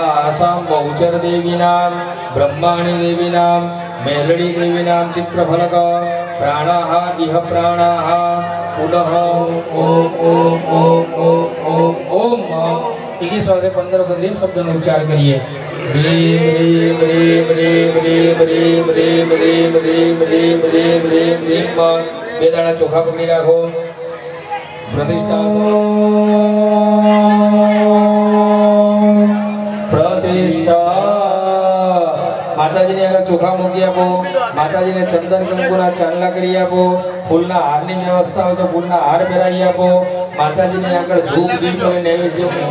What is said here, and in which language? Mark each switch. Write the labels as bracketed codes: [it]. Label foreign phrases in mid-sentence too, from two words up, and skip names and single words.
[sa] तासां बहुचर देवीनां ब्रह्माणी देवीनां मेलडी देवीनां चित्रफलक प्राणाः इह प्राणाः पुनः ओम ओम ओम ओम ओम ओम 15 वखत ह्रीम [gu] શબ્દનો ઉચ્ચાર કરીએ [sa] ह्रीम ह्रीम ह्रीम ह्रीम ह्रीम ह्रीम ह्रीम ह्रीम ह्रीम ह्रीम ह्रीम ह्रीम [gu] બે દાણા ચોખા પકડી રાખો પ્રતિષ્ઠા માતાજીને આગળ ચોખા મૂકી આપો માતાજીને ચંદન કંકુના ચાંદલા કરી આપો ફૂલના હારની વ્યવસ્થા હોય તો ફૂલના હાર પહેરાવી આપો માતાજીને આગળ ધૂપ દીપ અને નૈવેદ્ય